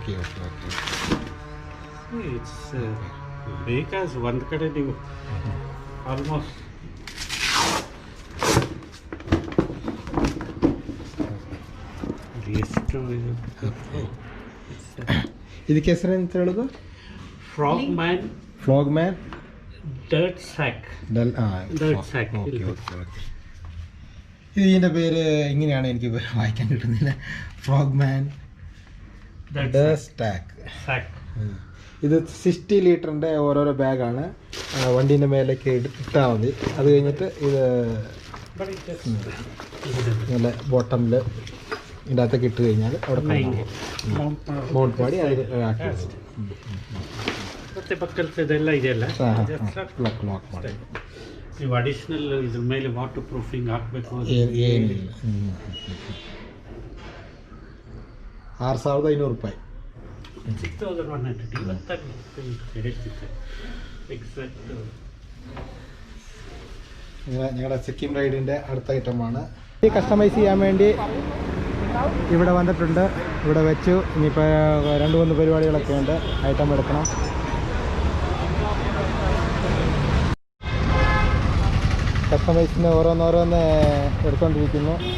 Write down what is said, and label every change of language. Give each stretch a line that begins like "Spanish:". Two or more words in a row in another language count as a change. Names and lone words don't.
English: it's because
Kannada: ಒಂದು ಕಡೆ ನೀವು ಆಲ್ಮೋಸ್ಟ್ ಎಷ್ಟು ಇದಕ್ಕೆ ಹೆಸರು ಅಂತ ಹೇಳೋದು?
Malayalam: ಫ್ರಾಗ್ ಮ್ಯಾನ್ ഡർട്ട് സാക്ക്. ഇത് ഇതിൻ്റെ പേര് ഇങ്ങനെയാണ്, എനിക്ക് വായിക്കാൻ കിട്ടുന്നില്ല. ഫ്രോഗ് മാൻ സാക്ക്. ഇത് 60 ലീറ്ററിൻ്റെ ഓരോരോ ബാഗാണ്. വണ്ടീൻ്റെ മേലേക്ക് ഇട്ടാൽ മതി. അത് കഴിഞ്ഞിട്ട് ഇത് നല്ല ബോട്ടമിൽ ഇതിൻ്റെ അകത്തൊക്കെ ഇട്ട് കഴിഞ്ഞാൽ അവിടെ മൗണ്ട് ಮಾಡಿ അത് ആക്കി
Kannada: ಮತ್ತೆ ಪಕ್ಕದೆಲ್ಲ ಇದೆಯಲ್ಲ ಲಾಕ್ ಮಾಡಿ. ನೀವು ಅಡಿಷನಲ್ ಇದ್ರ ಮೇಲೆ
English: water proofing
Kannada: ಹಾಕಬೇಕು ಏನಿಲ್ಲ. 6,500 ರೂಪಾಯಿ. 6,100 ಇವತ್ತಾಗಿ ಹೇಳ್ತಿದ್ದೆ എക്സാക്ട്.
Malayalam: ഞങ്ങളുടെ സിക്കിം റൈഡിൻ്റെ അടുത്ത ഐറ്റമാണ്. ഈ കസ്റ്റമൈസ് ചെയ്യാൻ വേണ്ടി ഇവിടെ വന്നിട്ടുണ്ട്. ഇവിടെ വെച്ചു. ഇനിയിപ്പോൾ 2-3 പരിപാടികളൊക്കെ ഉണ്ട്. ഐറ്റം എടുക്കണം. കസ്റ്റമൈസിന് ഓരോന്നോരോന്ന് എടുത്തുകൊണ്ടിരിക്കുന്നു.